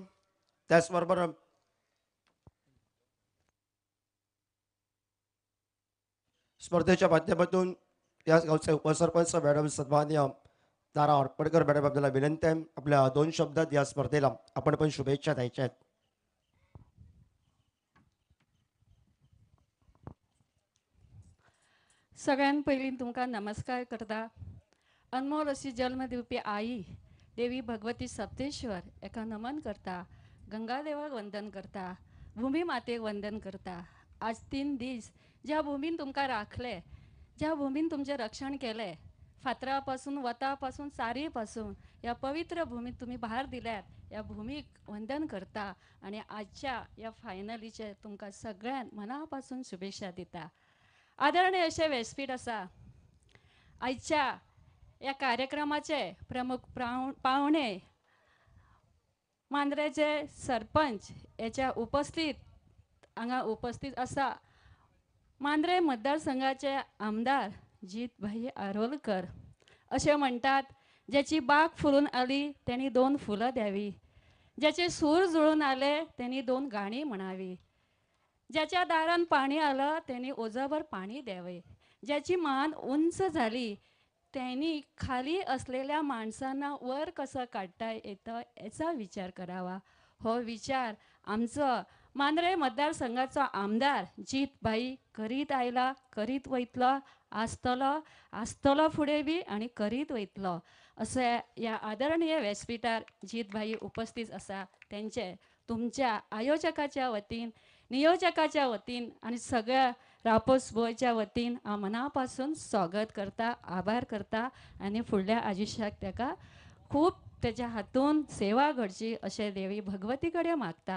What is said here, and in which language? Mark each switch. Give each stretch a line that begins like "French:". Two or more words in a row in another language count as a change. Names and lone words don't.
Marathi: त्याचबरोबर स्पर्धेच्या माध्यमातून या गावचे उपसरपंच मॅडम सन्मान्य तारा हरपडकर मॅडम आपल्याला विनंती आहे आपल्या 2 शब्दात या स्पर्धेला आपण पण शुभेच्छा द्यायच्या आहेत.
Konkani: सगळ्यां पयलीं तुमकां नमस्कार करता. अनमोल अशी जल्म दिवपी आई देवी भगवती सप्तेश्वर एका नमन करता. गंगा देवाक वंदन करता. भूमी मातेक वंदन करता. आज 3 दीस ज्या भूमीन तुमकां राखले, ज्या भूमीन तुमचें रक्षण केलें, फातरा पासून वता पासून चारी पासून या पवित्र भूमीत तुम्ही भार दिल्यात, या भूमीक वंदन करता आणि आजच्या या फायनलीचे तुमकां सगळ्यांक मना पासून शुभेच्छा दिता. आदरणीय असे व्यासपीठ आसा. आजच्या या कार्यक्रमाचे प्रमुख पाहुणे मांद्रेचे सरपंच याच्या उपस्थित आसा. मांद्रे मतदारसंघाचे आमदार जितभाई आरोलकर.
Marathi: असे म्हणतात, ज्याची बाग फुलून आली त्यांनी 2 फुलं द्यावी, ज्याचे सूर जुळून आले त्यांनी 2 गाणी म्हणावी, ज्याच्या दारान पाणी आलं त्यांनी ओझाभर पाणी द्यावे, ज्याची मान उंच झाली त्यांनी खाली असलेल्या माणसांना वर कसं काढता येतं याचा विचार करावा.
Konkani: हो विचार आमचं मांद्रे मतदारसंघाचा आमदार जितभाई करीत आयला, करीत वयतलो, आसतलो फुडें बी आणि करीत वयतलो. असे या आदरणीय व्यासपीठार जितभाई उपस्थित आसा. त्यांचे तुमच्या आयोजकाच्या वतीन, नियोजकाच्या वतीन आणि सगळ्या रापोस गोयच्या वतीन हांव मनापासून स्वागत करता, आभार करता आणि फुडल्या आयुश्याक ताका खूब त्याच्या हातून सेवा घडची अशें देवी भगवती कडेन मागता.